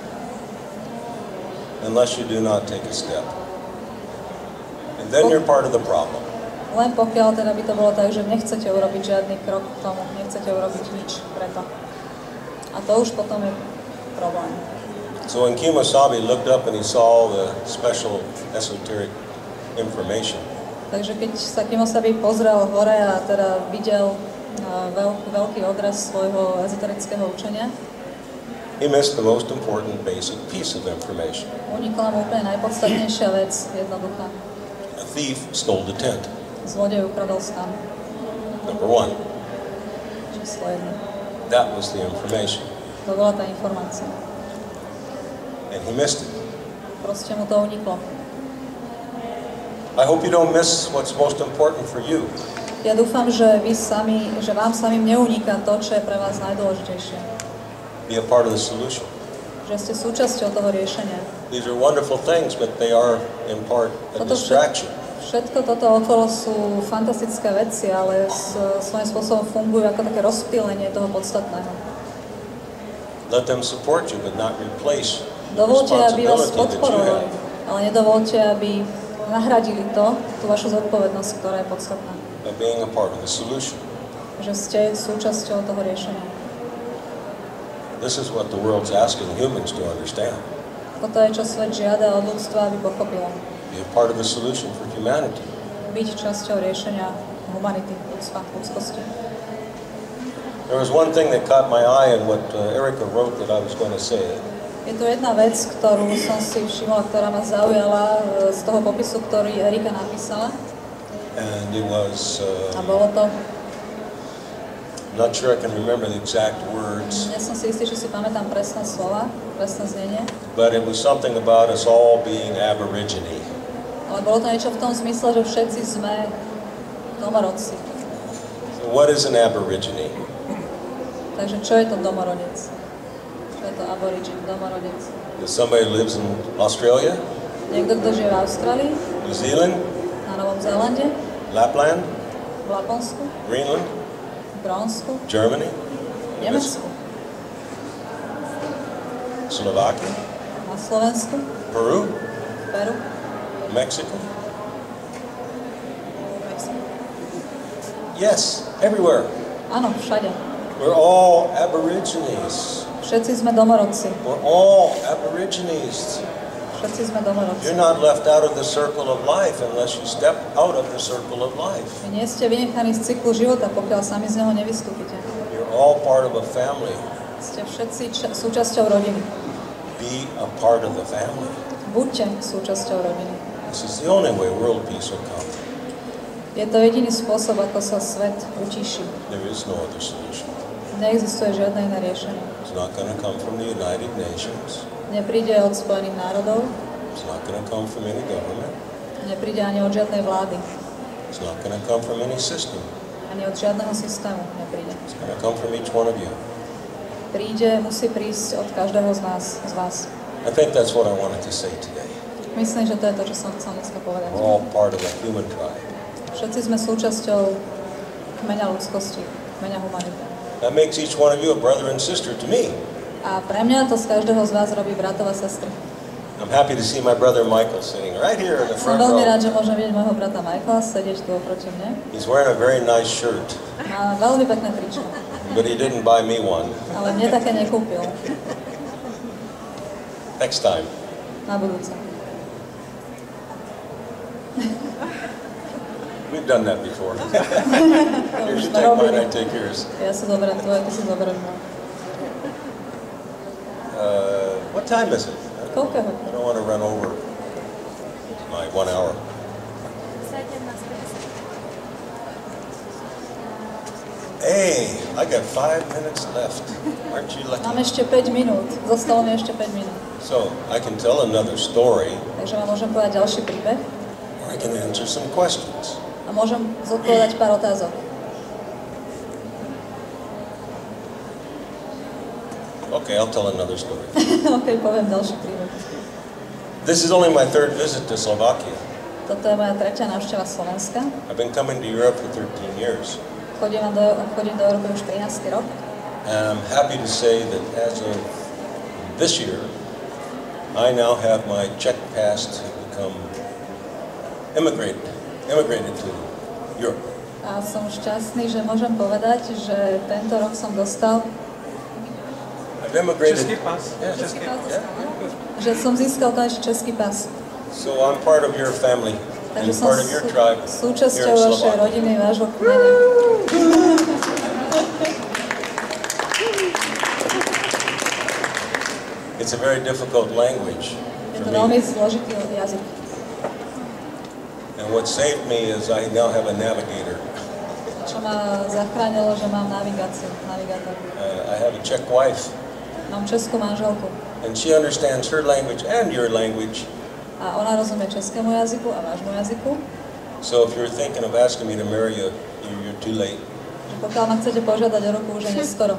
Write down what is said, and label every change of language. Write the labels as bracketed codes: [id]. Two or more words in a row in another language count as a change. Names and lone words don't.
[en] unless you do not take a step. And then you're part of the problem. [sk] Len pokiaľ teda by to bolo tak, že nechcete urobiť žiadny krok k tomu, nechcete urobiť nič preto. A to už potom je problém. [en] So when Kemosabe looked up and he saw the special esoteric information, [sk] Takže keď sa Kemosabe pozrel hore a teda videl veľký odraz svojho ezoterického učenia. [en] He missed the most important basic piece of information. [sk] Unikla mu úplne najpodstatnejšia vec, jednoduchá. [en] A thief stole the tent. [sk] Zlodej ukradol stan. [en] Number one. [sk] Číslo 1. [en] That was the information. [sk] To bola tá informácia. [en] And he missed it. [sk] Proste mu to uniklo. [en] I hope you don't miss what's most important for you. [sk] Ja dúfam, že vám samým neuniká to, čo je pre vás najdôležitejšie. [en] Be a part of the solution. [sk] Že ste súčasťou toho riešenia. [en] These are wonderful things, but they are in part a distraction. [sk] Všetko toto okolo sú fantastické veci, ale svojím spôsobom fungujú ako také rozptýlenie toho podstatného. [en] Let them support you, but not replace [sk] Dovolte, aby vás [en] responsibility that you [sk] podporovali, [en] have. [sk] ale nedovolte, aby nahradili tú vašu zodpovednosť, ktorá je podstatná. [en] By being a part of the solution. [sk] Že ste súčasťou toho riešenia. [en] This is what the world's asking humans to understand. [sk] Toto je, čo svet žiada od ľudstva, aby pochopilo. [en] Be a part of the solution for humanity. [sk] Byť časťou riešenia humanity, ľudstva, ľudskosti. [en] There was one thing that caught my eye in what Erica wrote that I was going to say. [sk] Je tu jedna vec, ktorú som si všimla, ktorá ma zaujala z toho popisu, ktorý Erika napísala. [en] And it was, [sk] A bolo to, [en] I'm not sure I can remember the exact words, [sk] nie som si istý, či si pamätám presné slova, presné znenie, [en] but it was something about us all being Aborigine. [sk] ale bolo to niečo v tom zmysle, že všetci sme domorodci. [en] So what is an Aborigine? [sk] Takže čo je to domorodec? Čo je to aborigin, domorodec? [en] Is somebody who lives in Australia, [sk] Niekto, kto žije v Austrálii, [en] New Zealand, [sk] na Novom Zélande, [en] Lapland, [sk] v Laponsku, [en] Greenland, [sk] v Grónsku, [en] Germany, [sk] Nemecku, [en] Slovakia, [sk] na Slovensku, [en] Peru, [sk] Peru, [en] Mexico? [sk] Mexiku. [en] Yes, everywhere. [sk] Áno, všade. [en] We're all Aborigines. [sk] Všetci sme domorodci. [en] We're all Aborigines. [sk] Všetci sme domorodci. [en] You're not left out of the circle of life unless you step out of the circle of life. [sk] Vy nie ste vynechaní z cyklu života, pokiaľ sami z neho nevystúpite. [en] You're all part of a family. [sk] Ste všetci súčasťou rodiny. [en] Be a part of the family. [sk] Buďte súčasťou rodiny. [en] This is the only way world peace will come. [sk] Je to jediný spôsob, ako sa svet utíši. [en] There is no other solution. [sk] Neexistuje žiadne iné riešenie. [en] It's not going to come from the United Nations. [sk] Nepríde od Spojených národov, [en] It's not going to come from any government. [sk] nepríde ani od žiadnej vlády, [en] It's not going to come from any system. [sk] ani od žiadneho systému nepríde. [en] It's going to come from each one of you. [sk] Musí prísť od každého z nás, z vás. [en] I think that's what I wanted to say today. [sk] Myslím, že to je to, čo som chcel dneska povedať. [en] We're all part of a human tribe. [sk] Všetci sme súčasťou kmeňa ľudskosti, kmeňa humanity. [en] That makes each one of you a brother and sister to me. [sk] A pre mňa to z každého z vás robí bratov a sestry. [en] I'm happy to see my brother Michael sitting right here in the [sk] Som [en] front [sk] veľmi rád, [en] row. [sk] že môžem vidieť môjho brata Michaela sedieť tu oproti mne. [en] He's wearing a very nice shirt, [sk] Má veľmi pekné tričko, [en] but he didn't buy me one. [sk] ale mne také nekúpil. [en] Next time. [sk] Na budúce. [en] We've done that before. Here, you take mine, I take yours. [sk] Ja si zoberiem tvoje, ty si zoberieš môj. [en] What time is it? [sk] Koľkého? [en] I don't want to run over my 1 hour. Hey, I got 5 minutes left. Aren't you lucky? [sk] Mám ešte 5 minút. Zostalo mi ešte 5 minút. [en] So, I can tell another story, [sk] Takže vám môžem povedať ďalší príbeh [en] or I can answer some questions. [sk] a môžem zodpovedať pár otázok. [en] Okay, I'll tell another story. [sk] OK, poviem ďalší príbeh. [en] This is only my 3rd visit to Slovakia. [sk] Toto je moja tretia návšteva Slovenska. [en] I've been coming to Europe for 13 years. [sk] Chodím do Európy už 13. rok. [en] And I'm happy to say that as of this year, I now have my Czech pass to become immigrated to Europe. [sk] A som šťastný, že môžem povedať, že tento rok som dostal, [en] I've immigrated. [sk] Český pas. [en] Yeah, [sk] Český pás [en] yeah. [sk] že som získal konečne český pás. [en] So I'm part of your family and [sk] Takže som [en] part of your tribe [sk] súčasťou [en] here in [sk] vašej [en] Slovakia. [sk] rodiny, vášho kmeňa. [en] It's a very difficult language [sk] Je [en] for [sk] to veľmi [en] me. [sk] zložitý jazyk. [en] And what saved me is I now have a navigator. [sk] Čo ma zachránilo, že mám navigátor. [en] I have a Czech wife, [sk] Mám českú manželku. [en] and she understands her language and your language. [sk] A ona rozumie českému jazyku a vášmu jazyku. [en] So if you're thinking of asking me to marry you, you're too late. [sk] Že pokiaľ ma chcete požiadať o ruku, už je neskoro.